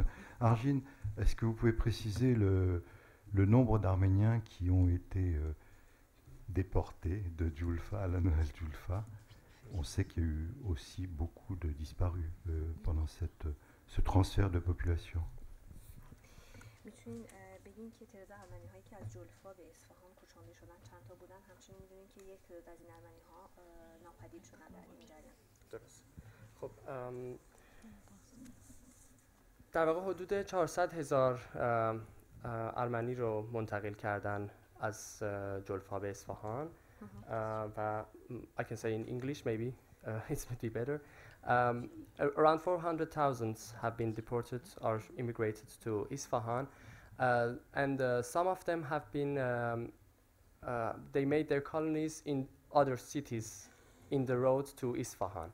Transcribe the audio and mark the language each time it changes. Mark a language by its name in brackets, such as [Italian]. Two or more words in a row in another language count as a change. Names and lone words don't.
[French] Arjine, est-ce que vous pouvez préciser le nombre d'Arméniens qui ont été déportés de Julfa à la nouvelle Julfa? On sait qu'il y a eu aussi beaucoup de disparus pendant ce transfert de population. [Persian] بگین که تعداد ارمنی‌هایی که از جلفا به اصفهان کوچانده شدن چند تا بودن، همچنین می‌دونین که یک تعداد از این ارمنی‌ها ناپدید شدن در این جریان. درست. خب در واقع حدود 400,000 ارمنی رو منتقل کردن از جلفا به اصفهان و [English] I can say in English maybe it would be better. Around 400,000 have been deported or immigrated to Isfahan. And some of them have been, they made their colonies in other cities in the road to Isfahan.